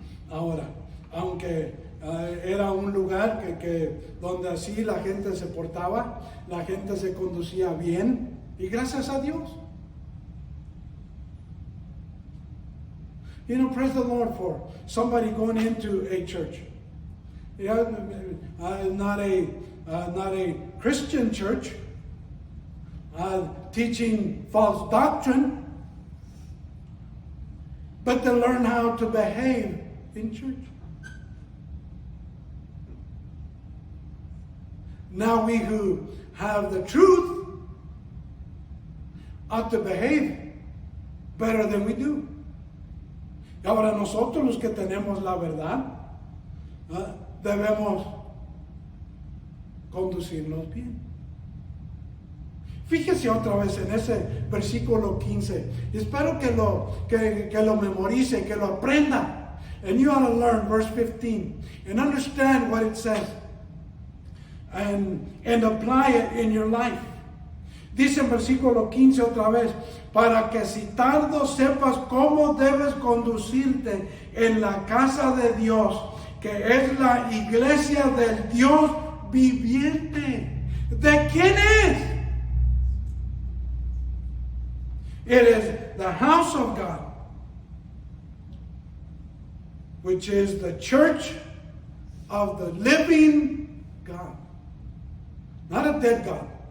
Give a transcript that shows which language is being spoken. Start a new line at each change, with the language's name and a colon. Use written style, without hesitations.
Spanish: Ahora, aunque era un lugar que donde así la gente se portaba, la gente se conducía bien, y gracias a Dios.
English: Praise the Lord for somebody going into a church. Not a Christian church, teaching false doctrine, but to learn how to behave in church. Now we who have the truth ought to behave better than we do.
Spanish: Y ahora nosotros los que tenemos la verdad, debemos conducirnos bien. Fíjese otra vez en ese versículo 15. Espero que lo memorice, que lo aprenda.
English: And you ought to learn verse 15 and understand what it says and apply it in your life.
Spanish: Dice en versículo 15 otra vez, para que si tardo sepas cómo debes conducirte en la casa de Dios, que es la iglesia del Dios viviente. ¿De quién es?
English: It is the house of God, which is the church of the living God. Not a dead God.